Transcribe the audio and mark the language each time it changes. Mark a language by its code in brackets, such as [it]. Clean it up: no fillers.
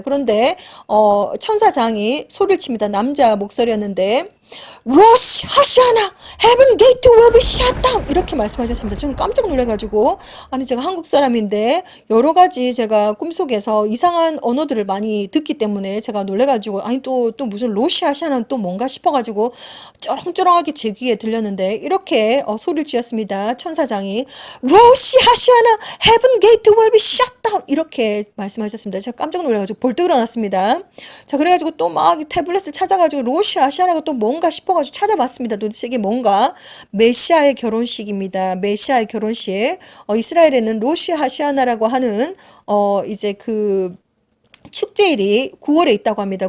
[ko] 그런데 천사장이 소리를 칩니다. 남자 목소리였는데, 로시 하시아나 [en] heaven gate will be shut down, [ko] 이렇게 말씀하셨습니다. 저는 깜짝 놀라가지고, 아니 제가 한국 사람인데 여러 가지 제가 꿈속에서 이상한 언어들을 많이 듣기 때문에 제가 놀래가지고, 아니 또 무슨 로시 하시아나는 또 뭔가 싶어가지고 쩌렁쩌렁하게 제 귀에 들렸는데, 이렇게 소리를 지었습니다. 천사장이 로시 하시아나 [en] heaven gate will be shut down, [ko] 이렇게 말씀하셨습니다. 제가 깜짝 놀라가지고 벌떡 일어났습니다. 자, 그래가지고 또 막 태블릿을 찾아가지고 로시 하시아나가 또 뭔가 싶어가지고 찾아봤습니다. 도대체 이게 뭔가? 메시아의 결혼식입니다. 메시아의 결혼식. 이스라엘에는 로시 하시아나라고 하는 이제 그 축제일이 9월에 있다고 합니다.